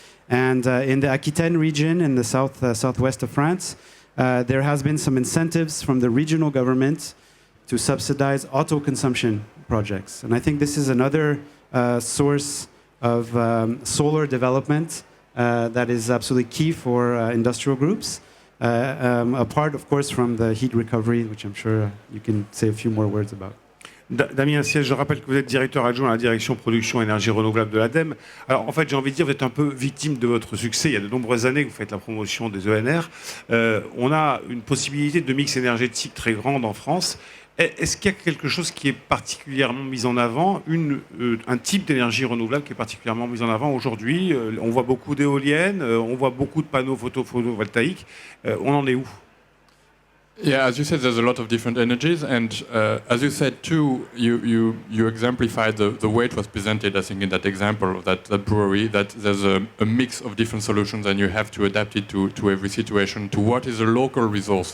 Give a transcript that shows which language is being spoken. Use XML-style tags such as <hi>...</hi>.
<en>And in the Aquitaine region, in the southwest of France, there has been some incentives from the regional government to subsidize auto-consumption projects. And I think this is another source of solar development that is absolutely key for industrial groups, apart, of course, from the heat recovery, which I'm sure you can say a few more words about.</en> <fr>Damien Siège, je rappelle que vous êtes directeur adjoint à la direction production énergie renouvelable de l'ADEME. Alors en fait, j'ai envie de dire, vous êtes un peu victime de votre succès. Il y a de nombreuses années que vous faites la promotion des ENR. On a une possibilité de mix énergétique très grande en France. Est-ce qu'il y a quelque chose qui est particulièrement mis en avant, un type d'énergie renouvelable qui est particulièrement mis en avant aujourd'hui? On voit beaucoup d'éoliennes, on voit beaucoup de panneaux photovoltaïques. On en est où?</fr> <en>Yeah, as you said, there's a lot of different energies, and as you said too, you exemplified the way it was presented, I think, in that example of that brewery, that there's a mix of different solutions and you have to adapt it to every situation, to what is a local resource.</en>